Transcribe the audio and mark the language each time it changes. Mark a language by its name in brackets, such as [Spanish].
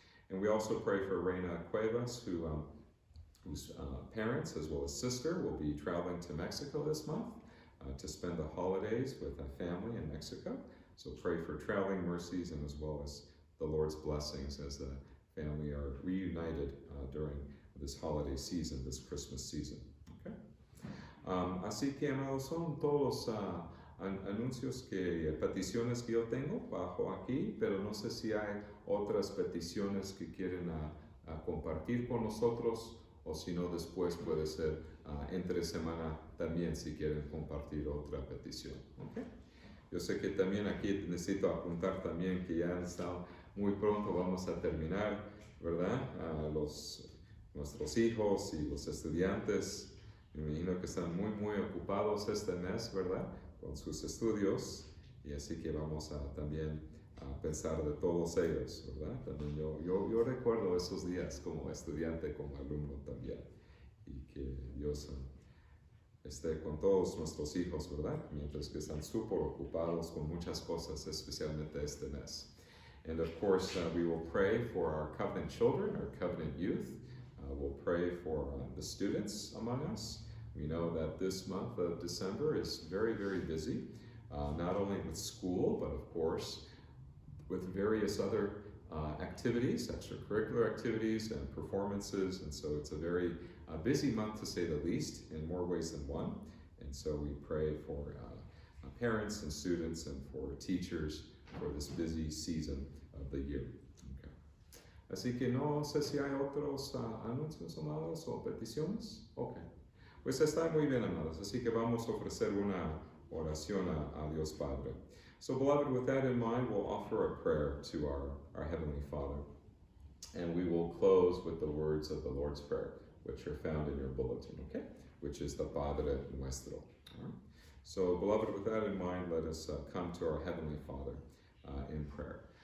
[English] And we also pray for Reina Cuevas, whose parents as well as sister will be traveling to Mexico this month to spend the holidays with a family in Mexico. So pray for traveling mercies and as well as the Lord's blessings as the family are reunited during this holiday season, this Christmas season. Okay? [Spanish] Así que, amados, son todos los anuncios peticiones que yo tengo bajo aquí, pero no sé si hay otras peticiones que quieren compartir con nosotros, o si no, después puede ser entre semana también si quieren compartir otra petición. ¿Okay? Yo sé que también aquí necesito apuntar también que ya está muy pronto vamos a terminar, ¿verdad? Nuestros hijos y los estudiantes, me imagino que están muy ocupados este mes, ¿verdad? Con sus estudios, y así que vamos a también pensar de todos ellos, ¿verdad? También yo recuerdo esos días como estudiante, como alumno también, y que Dios esté con todos nuestros hijos, ¿verdad? Mientras que están súper ocupados con muchas cosas, especialmente este mes. [English] And of course, we will pray for our covenant children, our covenant youth. We'll pray for the students among us. We know that this month of December is very busy, not only with school, but of course with various other activities, extracurricular activities and performances, and so it's a very busy month to say the least, in more ways than one. And so we pray for parents and students and for teachers for this busy season of the year. Okay. [Spanish] Así que no sé si hay otros anuncios, amados, o peticiones. Okay. Pues está muy bien, amados, así que vamos a ofrecer una oración a Dios Padre. [English] So, beloved, with that in mind, we'll offer a prayer to our Heavenly Father. And we will close with the words of the Lord's Prayer, which are found in your bulletin, okay? Which is the Padre Nuestro. All right? So, beloved, with that in mind, let us come to our Heavenly Father in prayer.